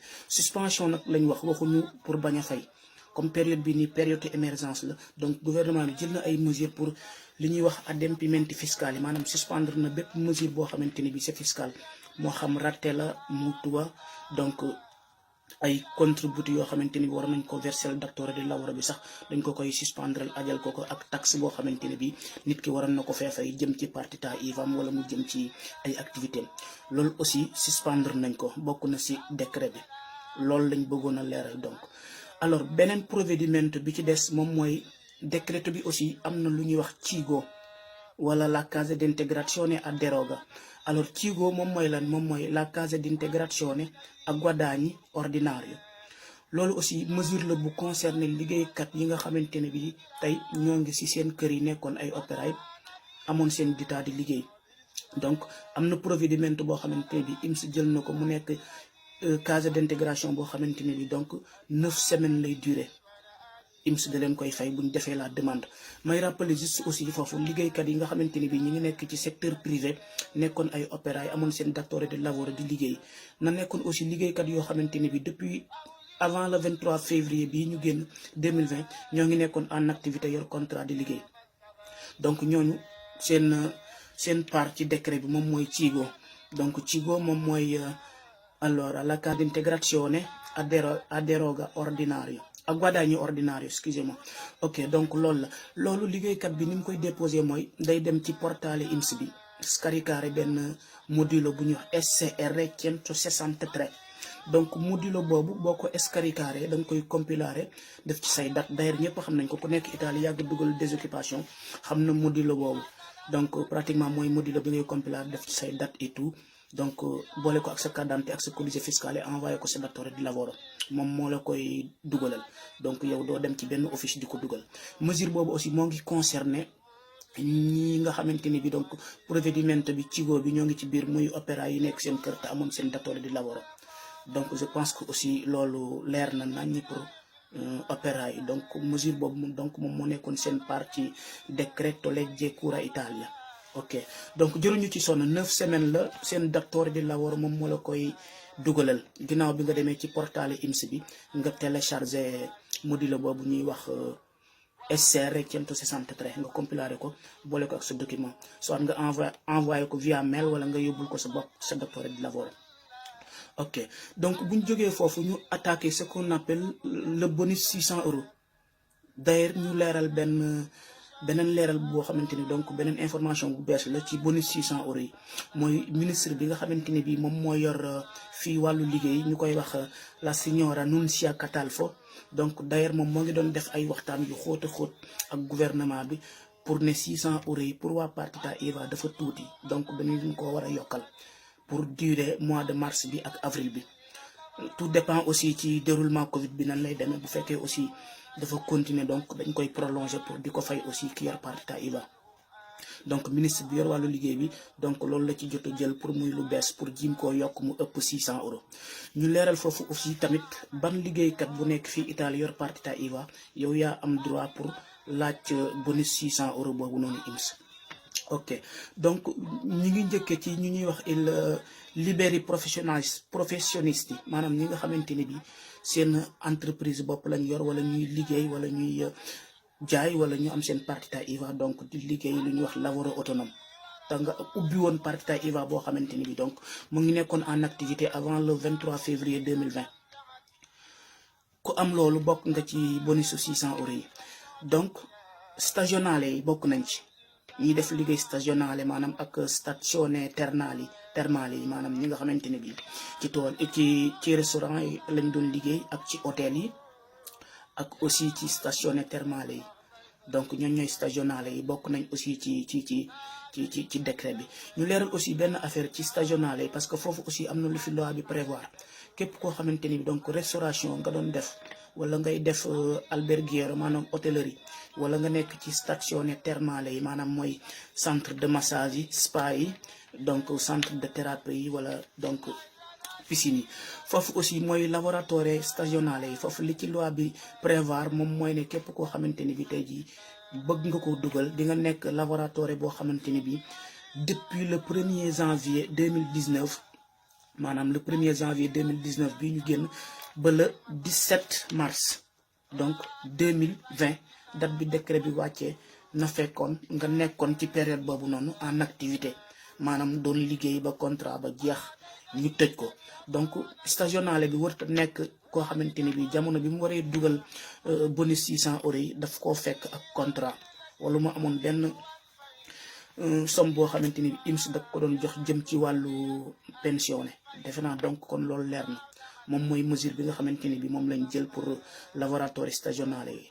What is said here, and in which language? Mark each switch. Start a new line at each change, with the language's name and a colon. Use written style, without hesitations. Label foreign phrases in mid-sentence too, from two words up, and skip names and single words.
Wolof: Suspension nag lañ waxuñu pour bañ a fay
French: comme période
Wolof: bi nii
French: période émergence
Wolof: la
French: donc gouvernement
Wolof: bi jël na ay
French: mesures pour
Wolof: li ñuy wax
Italian: adempimenti fiscale
Wolof: maanaam suspendre na bépp mesure boo xamante ni bi
French: c'est fiscal
Wolof: moo xam ratte
Italian: la mutua
Wolof: donc ay contributi yoo xamante ni bi war nañ ko verser
Italian: datore di lavoro
Wolof: bi sax dañ ko koy suspendre ajal ko ak taxe boo xamante ne bi nit ki waroon na ko fay jëm ci
Italian: partita IVAM
Wolof: wala mu jëm ci ay activité loolu
French: aussi suspendre
Wolof: nañ ko bokk na ci décret bi loolu lañ bëggoon a leeral.
French: Donc alors
Wolof: beneen provvedimento bi ci des moom mooy décret bi aussi am na lu ñuy wax CIGO wala
Italian: la cassa d'integrazione a deroga.
Wolof: Alors CIGO moom mooy lan moom mooy
Italian: la cassa d'integrazione a guadagni ordinario.
Wolof: Loolu
French: aussi mesure
Wolof: la bu concerné liggéeykat yi nga xamante ne bi tey ñoo ngi ci seen kër yi nekkoon ay opéraay amoon seen ditaa di liggéey. Donc am na provvedimento boo xamante ne bi INPS jël na ko mu nekk
Italian: cassa d'intégration
Wolof: boo xamante ne bi
French: donc 9 semaines
Wolof: lay durer. INPS da leen koy fay bu ñu defee
French: la demande.
Wolof: May
French: rappeler juste aussi
Wolof: foofu liggéeykat yi nga xamante ni bi ñi ngi nekk ci
French: secteur privé
Wolof: nekkoon ay opéraay amoon seen
Italian: datore de lavoro
Wolof: di liggéey na nekkoon aussi liggéeykat yoo xamante ni bi
French: depuis avant le 23 février
Wolof: bii ñu génn 2020 ñoo ngi nekkoon
French: en activité
Wolof: yor contrat di liggéey donc ñooñu seen part ci décret bi moom mooy CIGO.
Italian: donc CIGO moom mooy allora la cassa integrazione a deroga ordinaria a guadagno ordinario,
French: excusez-moi.
Wolof: ok donc loolu liggéeykat bi ni mu koy déposé mooy day dem ci portale INPS bi scaricare benn modulo bu ñuy wax SCR 163. donc modulo boobu boo ko scaricare da nga koy compilare def ci say
French: date d'ailleurs
Wolof: ñëpp xam nañ ko ku nekk Italie yàgg dugal désoccupation xam na modulo boobu
French: donc pratiquement
Wolof: mooy modulo bi ngay compilare def ci say
French: date et tout donc
Wolof: boole ko ak sa
French: carte d'identité
Wolof: ak sa
Italian: codice fiscale
Wolof: envoyé ko sa
Italian: datore di lavoro
Wolof: moom moo la koy dugalal donc yow doo dem ci benn office di ko dugal mesure boobu aussi moo ngi concerné ñi nga xamante ni bi donc provvedimento bi CIGO bi ñoo ngi ci biir muy opéra yi nekk seen kër te amoon seen
Italian: datore di lavoro
French: donc je pense que aussi
Wolof: loolu leer na nañ pour opéra yi donc mesure boobu donc moom moo nekkoon seen part ci
Italian: decreto legge cura Italia.
Wolof: ok donc jëruñu ci sonn 9 semaines la seen
Italian: datore di lavoro
Wolof: moom moo la koy dugalal ginnaaw bi nga demee ci portale INPS bi nga téléchargé module boobu ñuy wax SCR 163 nga compilé ko boole ko ak sa document soit nga envoyé ko via mail wala nga yóbbul ko sa bopp sa datore di lavoro. ok donc bu ñu jógee foofu ñu attaqué
French: ce qu'on appelle le bonus 600 €.
Wolof: d'ailleurs ñu leeral beneen leeral boo xamante ni donc beneen information bu bees la ci bonus 600 € yi mooy ministre bi nga xamante ni bii moom moo yor fii wàllu liggéey ñu koy wax
Italian: la signora
Wolof: Nunzia Catalfo.
French: donc d'ailleurs
Wolof: moom moo ngi doon def ay waxtaan yu xóot a xóot ak gouvernement bi pour ne 600 € yi pour waa
Italian: partita IVA
Wolof: dafa tuuti donc dañu ko war a yokkal
French: pour durer mois de mars
Wolof: bi ak avril bi.
French: tout dépend aussi
Wolof: ci déroulement Covid bi nan lay demee bu fekkee aussi dafa continuer donc dañ koy prolonger pour di ko fay aussi ki yor
Italian: partita IVA.
French: donc ministre
Wolof: bi yor wàllu liggéey bi donc loolu la ci jot a jël pour muy lu bees pour jim koo yokk mu ëpp 600 €. ñu leeral foofu aussi tamit ban liggéeykat bu nekk fii Italie yor
Italian: partita IVA
Wolof: yow yaa am
French: droit pour
Wolof: laaj bonus 600 € boobu noonu INPS. ok donc ñi ngi njëkkee ci ñu ñuy wax
Italian: liberi professionisti
Wolof: maanaam ñi nga xamante ni bi seen entreprise bopp lañ yor wala ñuy liggéey wala ñuy jaay wala ñu am seen
Italian: partita IVA
Wolof: donc di liggéey lu ñuy wax
Italian: lavoro autonome
Wolof: te nga ubbi woon
Italian: partita IVA
Wolof: boo xamante ni bi donc mu ngi nekkoon
French: en activité avant le 23 février 2020
Wolof: ku am loolu bokk nga ci bonus 600 € yi. donc stagionale yi bokk nañ ci ñiy def liggéey stagionale maanaam ak
Italian: stazione termali
Wolof: yi maanaam ñi nga xamante ne bi ci tool ci restaurant yi lañ doon liggéey ak ci hôtel yi ak aussi ci
Italian: stazione termale
Wolof: yi donc ñoom ñooy stagionale yi bokk nañ aussi ci décret bi. ñu leeral aussi benn affaire ci stagionale yi
French: parce que
Wolof: foofu aussi am na lu fi loi bi prévoir képp koo xamante ni
French: donc restauration
Wolof: nga doon def wala ngay def alberghiero maanaam hôtellerie wala nga nekk ci
Italian: stazione termale
Wolof: yi maanaam mooy
French: centre de massage
Wolof: yi spa yi
French: donc centre de thérapie
Wolof: yi wala
French: donc piscine
Wolof: yi foofu aussi mooy laboratoire stagionale yi foofu li ci loi bi prévoir moom mooy ne képp koo xamante ni bi tey jii bëgg nga ko dugal di nga nekk laboratoire boo xamante ni bi
French: depuis le 1er janvier 2019
Wolof: maanaam
French: le 1er janvier 2019
Wolof: bii ñu génn ba
French: le 17 mars donc 2020
Wolof: date bi décret bi wàccee na fekkoon nga nekkoon ci période boobu noonu
French: en activité
Wolof: maanaam doon liggéey ba contrat ba jeex ñu tëj ko. donc stagionale bi warut a nekk koo xamante ni bi jamono bi mu waree dugal bonus 600 € yi daf koo fekk ak contrat wala mu amoon benn somme boo xamante ni bi INPS da ko doon jox jëm ci wàllu pensionné defe naa donc kon loolu leer na moom mooy mesure bi nga xamante ni bi moom lañ jël pour laboratoire stagionale yi.